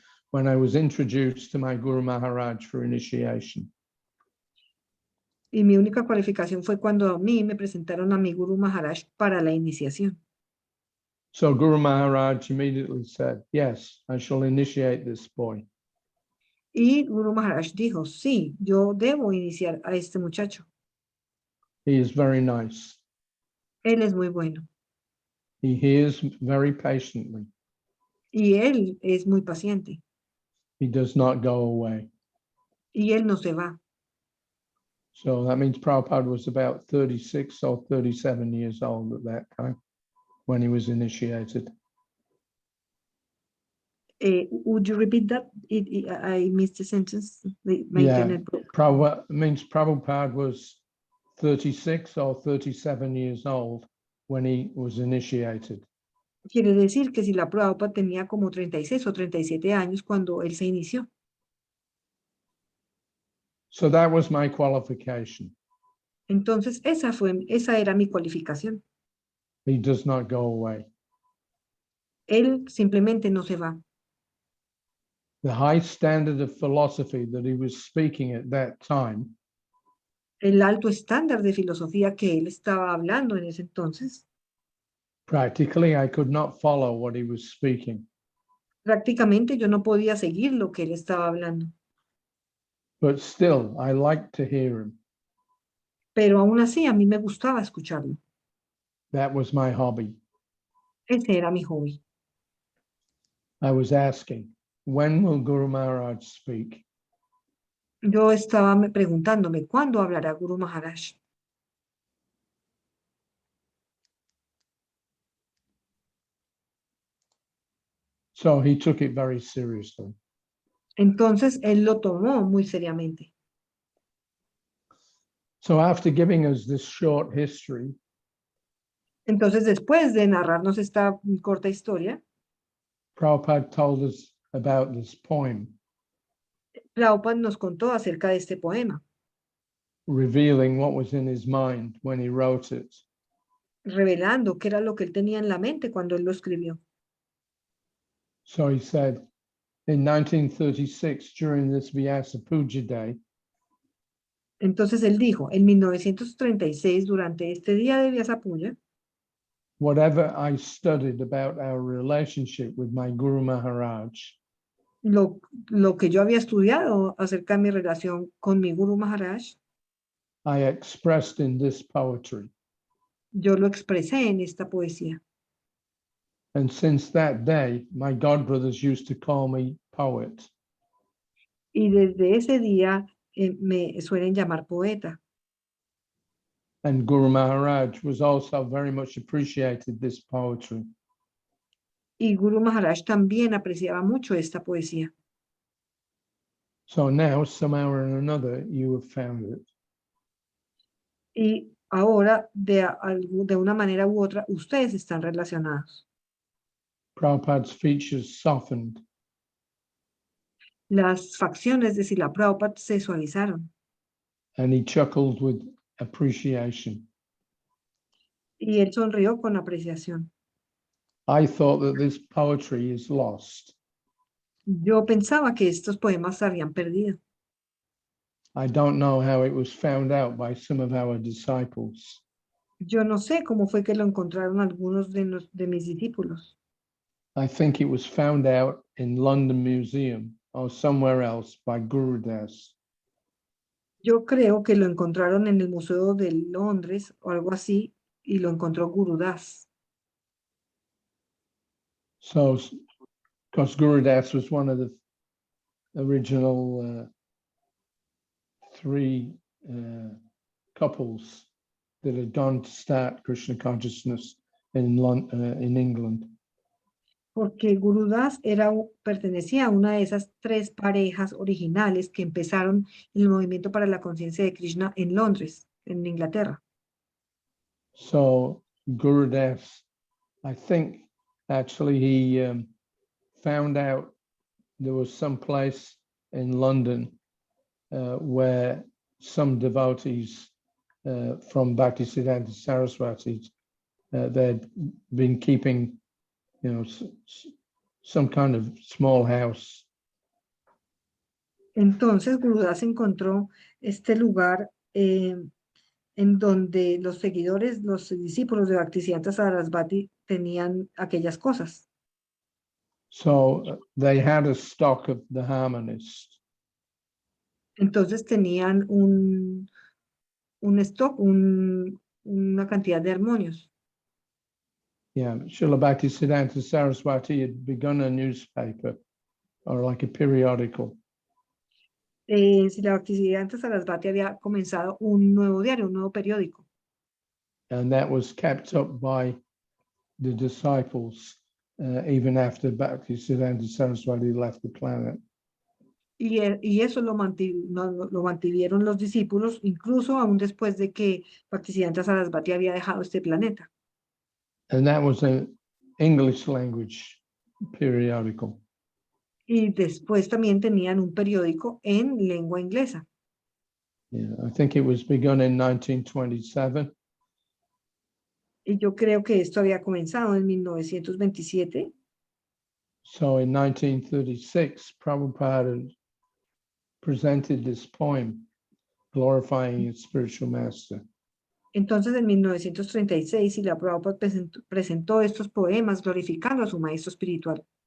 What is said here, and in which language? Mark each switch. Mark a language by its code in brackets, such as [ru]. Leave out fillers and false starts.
[en] when I was introduced to my Guru Maharaj for initiation. [es] Y mi única cualificación fue cuando a mí me presentaron a mi Guru Maharaj para la iniciación. [en] So Guru Maharaj immediately said, yes, I shall initiate this boy. [es] Y Guru Maharaj dijo, sí, yo debo iniciar a este muchacho. [en] He is very nice. [es] Él es muy bueno. [en] He hears very patiently. [es] Y él es muy paciente. [en] He does not go away. [es] Y él no se va. [en] So that means Prabhupada was about 36 or 37 years old at that time when he was initiated. Would you repeat that? I missed the sentence. My Yeah. internet broke. Prabhupada was 36 or 37 years old when he was initiated. [es] Quiere decir que si la Prabhupada tenía como 36 o 37 años cuando él se inició. [en] So that was my qualification. [es] Entonces, esa era mi cualificación. [en] He does not go away. [es] Él simplemente no se va. [en] The high standard of philosophy that he was speaking at that time [es] El alto estándar de filosofía que él estaba hablando en ese entonces, [en] practically I could not follow what he was speaking. [es] prácticamente yo no podía seguir lo que él estaba hablando. [en] But still, I liked to hear him. [es] Pero aún así, a mí me gustaba escucharlo. [en] That was my hobby. [es] Ese era mi hobby. [en] I was asking, when will Guru Maharaj speak? [es] Yo estaba preguntándome, ¿cuándo hablará Guru Maharaj? [en] So he took it very seriously. [es] Entonces, él lo tomó muy seriamente. [en] So after giving us this short history, [es] Entonces, después de narrarnos esta corta historia, [en] Prabhupada told us about this poem, [es] Prabhupada nos contó acerca de este poema, [en] revealing what was in his mind when he wrote it. [es] revelando qué era lo que él tenía en la mente cuando él lo escribió. [en] So he said, in 1936, during this Vyasa Puja Day, [es] Entonces él dijo, en 1936, durante este día de Vyasa Puja, [en] whatever I studied about our relationship with my Guru Maharaj, [es] lo que yo había estudiado acerca de mi relación con mi Guru Maharaj, [en] I expressed in this poetry. [es] yo lo expresé en esta poesía. [en] And since that day, my godbrothers used to call me poet. [es] Y desde ese día me suelen llamar poeta. [en] And Guru Maharaj was also very much appreciated this poetry. [es] Y Guru Maharaj también apreciaba mucho esta poesía. [en] So now, somehow or another, you have found it. [es] Y ahora, de una manera u otra, ustedes están relacionados. [en] Prabhupada's features softened. [es] Las facciones de Srila Prabhupada se suavizaron. [en] And he chuckled with appreciation. [es] Y él sonrió con apreciación. [en] I thought that this poetry is lost. [es] Yo pensaba que estos poemas se habían perdido. [en] I don't know how it was found out by some of our disciples. [es] Yo no sé cómo fue que lo encontraron algunos de mis discípulos. [en] I think it was found out in London Museum or somewhere else by Guru Das. [es] Yo creo que lo encontraron en el Museo de Londres o algo así y lo encontró Guru Das. [en] So, because Guru Das was one of the original three couples that had gone to start Krishna consciousness in England. [es] Porque Guru Das pertenecía a una de esas tres parejas originales que empezaron el movimiento para la conciencia de Krishna en Londres, en Inglaterra. [en] So Guru Das, I think actually he found out there was some place in London where some devotees from Bhaktisiddhanta Saraswati they'd been keeping, some kind of small house. [es] Entonces Gurudas encontró este lugar en donde los seguidores, los discípulos de Bhaktisiddhanta Sarasvati tenían aquellas cosas. [en] So they had a stock of the harmonist. [es] Entonces tenían un stock, una cantidad de armonios. [en] Yeah, Srila Bhaktisiddhanta Saraswati had begun a newspaper or like a periodical. [es] Si la Bhaktisiddhanta Sarasvati había comenzado un nuevo diario, un nuevo periódico. [en] And that was kept up by the disciples even after Bhaktisiddhanta Saraswati left the planet. [es] Y eso lo mantuvieron los discípulos, incluso aún después de que Bhaktisiddhanta Sarasvati había dejado este planeta. [en] And that was an English language periodical. [es] Y después también tenían un periódico en lengua inglesa. [en] Yeah, I think it was begun in 1927. [es] Y yo creo que esto había comenzado en 1927. [en] So in 1936, Prabhupada had presented this poem glorifying his spiritual master. [es] Entonces, en 1936, Srila Prabhupada presentó estos poemas glorificando a su maestro espiritual.